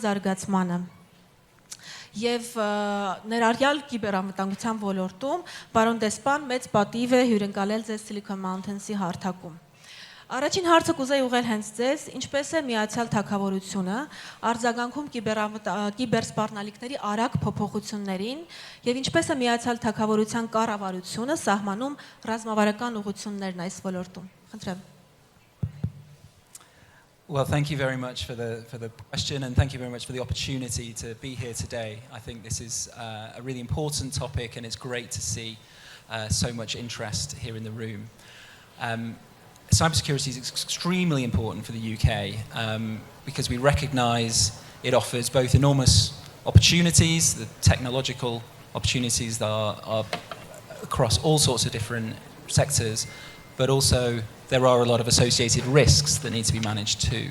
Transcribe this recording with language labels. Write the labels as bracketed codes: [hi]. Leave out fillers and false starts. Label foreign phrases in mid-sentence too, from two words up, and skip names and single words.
[hy] զարգացմանը։ Եվ ներառյալ կիբերանվտանգության ոլորտում պարոն դեսպան մեծ պատիվ է հյուրընկալել ձեզ Silicon Mountain-ի հարթակում։ Առաջին հարցը կուզեի ուղղել հենց ձեզ, ինչպես է Միացյալ Թագավորությունը արձագանքում կիբերսպառնալիքների արագ փոփոխություններին եւ ինչպես է Միացյալ Թագավորության կառավարությունը սահմանում ռազմավարական ուղղություններն այս ոլորտում։ Խնդրեմ։ [en] Well, thank you very much for the question and thank you very much for the opportunity to be here today. I think this is a really important topic and it's great to see so much interest here in the room. Cybersecurity is extremely important for the UK because we recognise it offers both enormous opportunities, the technological opportunities that are across all sorts of different sectors, but also there are a lot of associated risks that need to be managed too.